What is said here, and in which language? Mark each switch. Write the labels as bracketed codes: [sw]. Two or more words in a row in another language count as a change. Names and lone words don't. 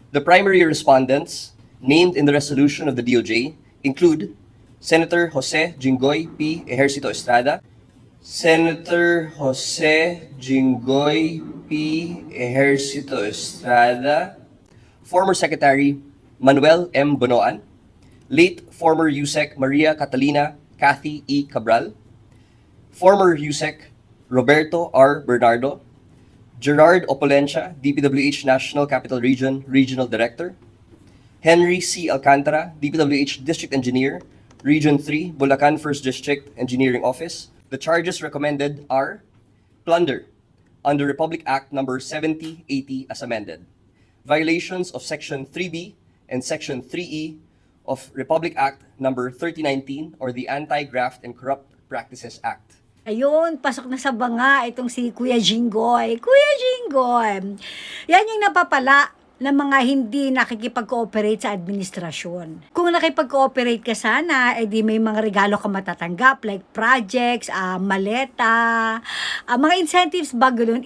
[en] The primary respondents named in the resolution of the DOJ include Senator Jose Jinggoy P. Ejercito Estrada, Senator Jose Jinggoy P. Ejercito Estrada, former Secretary Manuel M. Bonoan, late former USEC Maria Catalina Cathy E. Cabral, former USEC Roberto R. Bernardo, Gerard Opolencia, DPWH National Capital Region Regional Director, Henry C. Alcantara, DPWH District Engineer, Region 3, Bulacan 1st District Engineering Office. The charges recommended are plunder under Republic Act number 7080 as amended, violations of Section 3B and Section 3E of Republic Act number 3019 or the Anti-Graft and Corrupt Practices Act. [tl] Ayun, pasok na sa banga itong si Kuya Jinggoy. Kuya Jinggoy, yan yung napapala ng mga hindi nakikipag-cooperate sa administrasyon. Kung nakipag-cooperate ka sana, edi may mga regalo ka matatanggap [en] like projects, [tl] maleta, mga incentives ba ganun.